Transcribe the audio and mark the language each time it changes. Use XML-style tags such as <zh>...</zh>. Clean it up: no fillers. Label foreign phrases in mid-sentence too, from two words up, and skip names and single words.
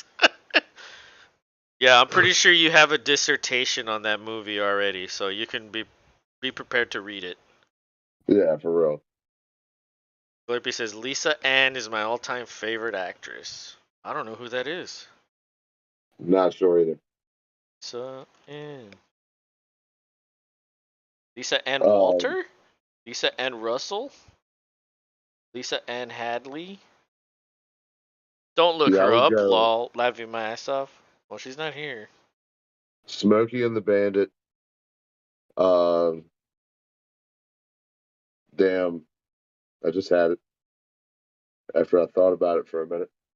<en>Yeah, I'm pretty sure you have a dissertation on that movie already, so you can be prepared to read it. Yeah, for real. Blurpy says Lisa Ann is my all-time favorite actress. I don't know who that is. Not sure either. Lisa Ann. Lisa Ann Um, Walter? Lisa Ann Russell? Lisa Ann Hadley? Don't look yeah, I her would up, go lol, laughing my ass off. Well, she's not here. Smokey and the Bandit. Um, damn, I just had it after I thought about it for a minute.</en>